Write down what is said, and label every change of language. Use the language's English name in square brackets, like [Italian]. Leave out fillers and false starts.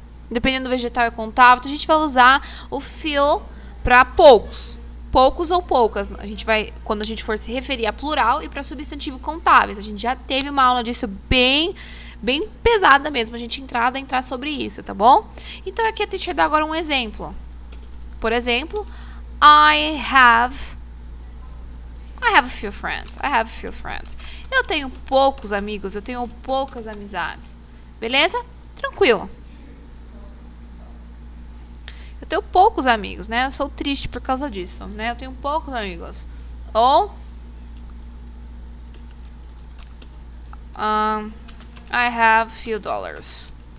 [Portuguese] Dependendo do vegetal é contável. Então, a gente vai usar o feel para poucos. Poucos ou poucas. Quando a gente for se referir a plural e para substantivo contáveis. A gente já teve uma aula disso bem pesada mesmo. A gente entrar sobre isso, tá bom? Então, aqui a teacher dá agora um exemplo. Por exemplo, [English] I have a few friends. [Portuguese] Eu tenho poucos amigos, eu tenho poucas amizades. Beleza? Tranquilo. Eu tenho poucos amigos, né? Eu sou triste por causa disso, né? Eu tenho poucos amigos. [English] Ou I have few dollars.